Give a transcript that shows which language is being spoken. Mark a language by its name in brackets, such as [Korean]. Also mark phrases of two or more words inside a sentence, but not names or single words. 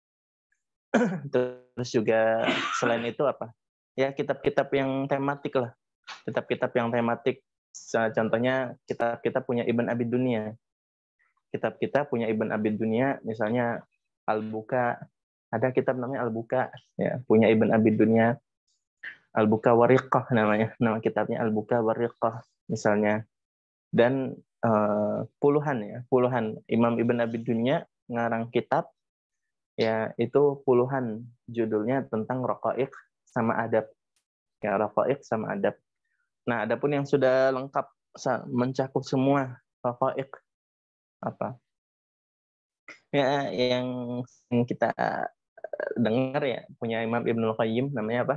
[Indonesian] Terus juga selain itu apa? Ya kitab-kitab yang tematik lah. Kitab-kitab yang tematik. Contohnya kitab-kitab punya Ibn Abi Dunya. Kitab-kitab punya Ibn Abi Dunya, misalnya Al-Buka. Ada kitab namanya Al-Buka, ya, punya Ibn Abi Dunya. Al-Buka Wariqah namanya. Nama kitabnya Al-Buka Wariqah misalnya. Dan puluhan Imam Ibn Abi Dunya ngarang kitab, ya itu puluhan judulnya tentang raqaiq sama adab. Ya, raqaiq sama adab. Nah, adapun yang sudah lengkap mencakup semua raqaiq apa? Ya, yang kita dengar ya, punya Imam Ibnul Qayyim namanya apa?